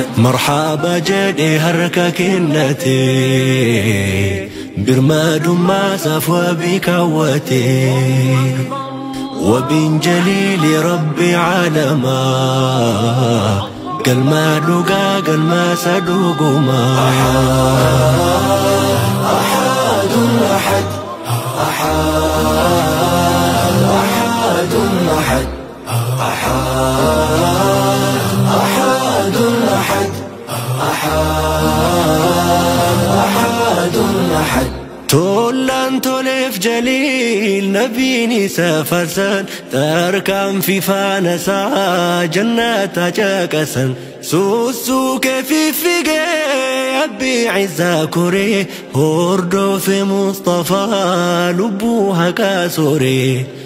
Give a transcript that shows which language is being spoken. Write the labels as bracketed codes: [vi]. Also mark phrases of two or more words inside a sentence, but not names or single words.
[om] Marhaaba jedhee harka kennate, birmadummaa isaaf wabii kaawwate. Wabiin jaliili Rabbi alamaa. Galma dhugaa, galma isa dhugumaa. [ar] أحدٌ أحد. أحدٌ أحد. أحدٌ أحد. أحدٌ أحد. [om] Tollaan toleef jaliil nabiin isa farsan, tarkaanfii faana isaa jannata caqasan. Suusuu kee fiffigee Abbii Izzaa koree, hordofe Mustafaa lubbuu haqaa sooree.